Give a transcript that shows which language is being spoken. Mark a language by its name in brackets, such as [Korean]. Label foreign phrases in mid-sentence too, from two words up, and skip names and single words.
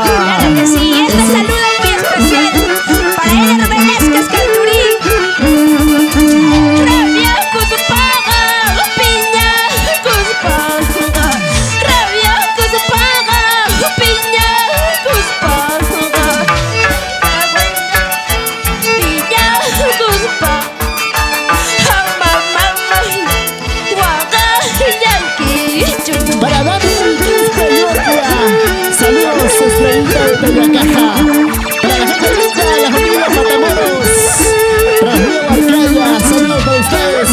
[Spanish] Claro que sí, este saludo es muy especial para Eder Velázquez Calturí. Rabia Cuzupaga, piña Cuzupaga. Rabia Cuzupaga, piña Cuzupaga. Piña Cuzupaga. Para Dani saludos, estrellita de Tellacaja. Para la gente linda, la familia Matamoros. Para Río Arcaya, saludos para ustedes.